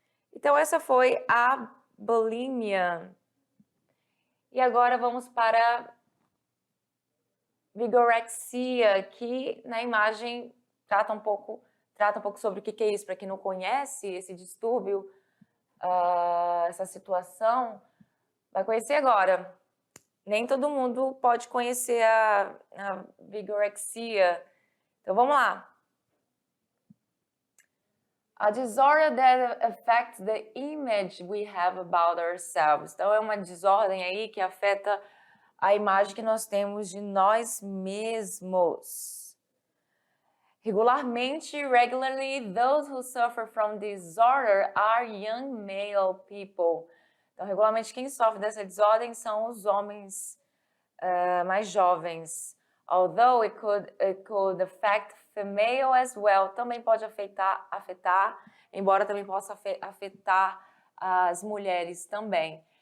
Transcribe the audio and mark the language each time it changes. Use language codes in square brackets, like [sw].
[pt] Então, essa foi a bulimia. E agora vamos para vigorexia, que na imagem trata um pouco sobre o que é isso. Para quem não conhece esse distúrbio, essa situação, vai conhecer agora. Nem todo mundo pode conhecer a vigorexia. Então vamos lá. [en] A disorder that affects the image we have about ourselves. [pt] Então é uma desordem aí que afeta a imagem que nós temos de nós mesmos. [en] Regularly, those who suffer from disorder are young male people. [pt] Então, regularmente, quem sofre dessa desordem são os homens mais jovens. [en] Although it could affect female as well. [pt] Também pode afetar, embora também possa afetar as mulheres também.